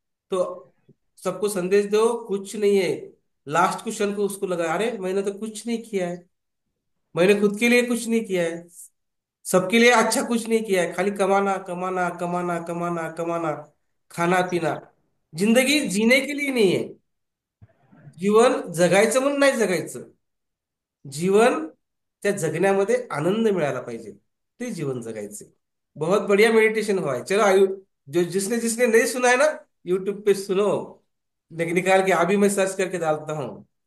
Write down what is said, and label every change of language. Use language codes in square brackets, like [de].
[hi] तो सबको संदेश दो, कुछ नहीं है। लास्ट क्वेश्चन को उसको लगा, अरे मैंने तो कुछ नहीं किया है, मैंने खुद के लिए कुछ नहीं किया है, सबके लिए अच्छा कुछ नहीं किया है, खाली कमाना कमाना कमाना कमाना कमाना, खाना पीना। जिंदगी जीने के लिए नहीं है, [mr] जीवन जगायचं म्हणून नाही जगायचं, जीवन त्या जगण्यामध्ये आनंद मिळाला पाहिजे, ते जीवन जगायचे। [hi] बहुत बढ़िया मेडिटेशन हुआ है। चलो आयु, जो जिसने जिसने नहीं सुना है ना, यूट्यूब पे सुनो, लेकिन निकाल के अभी मैं सर्च करके डालता हूँ।